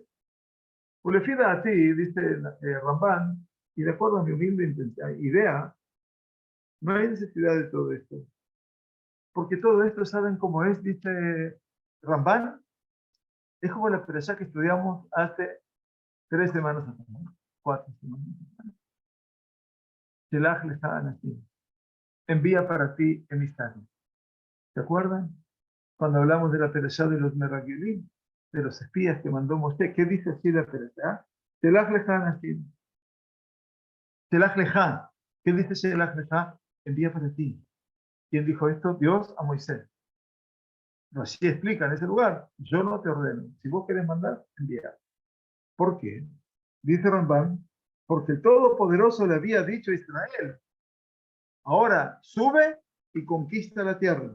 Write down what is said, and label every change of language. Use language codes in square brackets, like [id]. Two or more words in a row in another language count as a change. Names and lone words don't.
[es] Ulefida a ti, dice Ramban, y de acuerdo a mi humilde idea, no hay necesidad de todo esto. Porque todo esto, ¿saben cómo es? Dice Ramban, es como la perashá que estudiamos hace 3 semanas atrás, 4 semanas atrás. [he] שלח לך אנשים. [es] Envía para ti emisarios. ¿Se acuerdan? Cuando hablamos de la perashá de los Meragilim, de los espías que mandó Moshe, ¿qué dice así la perashá? [he] שלח לך אנשים. שלח לך. [es] ¿Qué dice [he] שלח לך? [es] Envía para ti. ¿Quién dijo esto? Dios a Moisés. No, así explica en ese lugar. Yo no te ordeno. Si vos querés mandar, envía. ¿Por qué? Dice Ramban, porque el Todopoderoso le había dicho a Israel, ahora sube y conquista la tierra.